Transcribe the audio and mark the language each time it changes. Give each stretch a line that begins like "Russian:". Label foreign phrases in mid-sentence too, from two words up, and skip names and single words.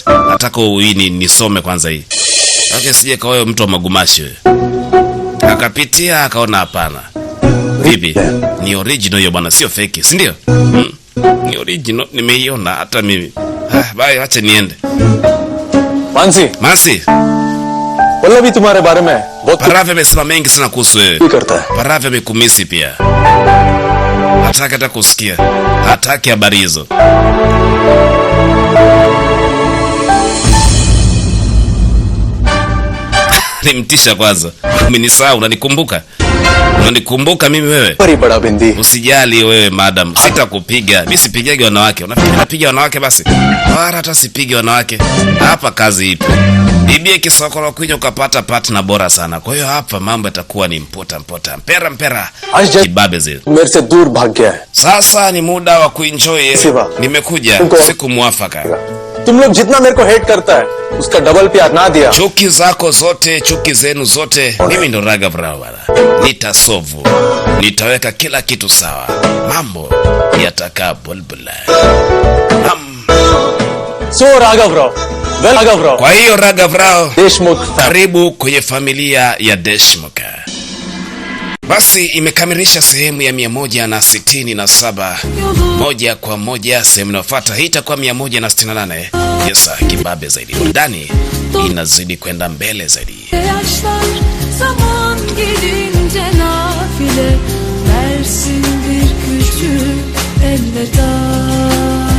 Swahili: Nataka uini nisome kwanza hii. Okay, sije kawa mtu wa magumashi wewe. Akapitia akaona hapana. Vipi? Ni original hiyo bwana, sio fake, si ndio? Ni original, nimeiona hata mimi. Bye, acha niende. Mansi.
Hindi: बोला भी तुम्हारे बारे में बहुत
Swahili: Parave amesema mengi sana kuhusu wewe.
Hindi: करता है.
Swahili: Parave amekumisi pia. Hataki hata kusikia. Hataki habari hizo. Nimtisha kwanza. Umenisahau, unanikumbuka? Unanikumbuka mimi wewe?
Hindi: बड़ी बड़ा बिंदी.
Swahili: Usijali wewe madam, sitakupiga. Mimi sipigagi wanawake. Unafikiri napiga wanawake basi? Wala hata sipigi wanawake. Hapa kazi ipo. Ibie kisokolo kuja ukapata partner bora sana. Kwa hiyo hapa mambo yatakuwa ni mpota. Mpera. Kibabe zile.
Hindi: मेरे से दूर भाग गया है.
Swahili: Sasa ni muda wa kuenjoy. Nimekuja siku muafaka.
Hindi: तुम लोग जितना मेरे को हेट करता है उसका डबल प्यार ना दिया.
Swahili: Chuki zako zote, chuki zenu zote, mimi ndo Raghav Rao bwana. Nitasovu. Nitaweka kila kitu sawa. Mambo yatakaa bulbula.
English: So Raghav Rao. Well, Raghav Rao.
Swahili: Kwa hiyo Raghav Rao, Deshmukh, karibu kwenye familia ya Deshmukh. Basi imekamilisha sehemu ya 167. Moja kwa moja sehemu inayofuata hii itakuwa 168. Yesa kibabe zaidi. Ndani inazidi kwenda mbele zaidi.
Turkish: Zaman gelince nafile versin bir küçük elveda.